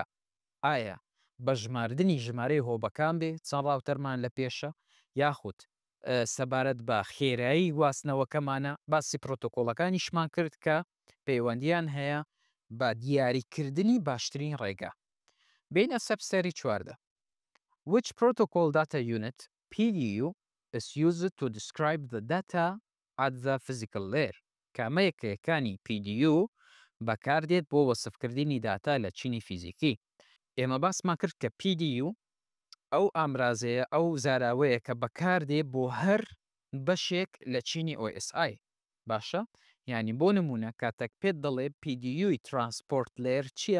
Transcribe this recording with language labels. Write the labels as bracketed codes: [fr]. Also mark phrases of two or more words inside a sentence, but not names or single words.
[ckb] ئایا بە ژماردنی ژمارەی هۆبەکان بێ چەند ڕاوتەرمان لە پێشە، یاخود سەبارەت بە خێرایی گواستنەوەکەمانە. باسی پرۆتۆکۆڵەکانیشمان کرد کە پەیوەندیان هەیە بە دیاریکردنی باشترین ڕێگا. بینە سەبسەری چواردە. [en] Which protocol data unit PDU is used to describe the data at the physical layer؟ [ckb] کامەیەکەکانی PDU بەکاردێت بۆ وەسفکردنی داتا لە چینی فیزیکی. ئێمە باسمان کرد کە PDU ئەو ئامرازەیە، ئەو زاراوەیە کە بەکاردێ بۆ هەر بەشێک لە چینی OSI. باشە؟ یعنی بۆ نمونە کاتێک پێت دەڵێ PDU ترانسپۆرت لێر چییە؟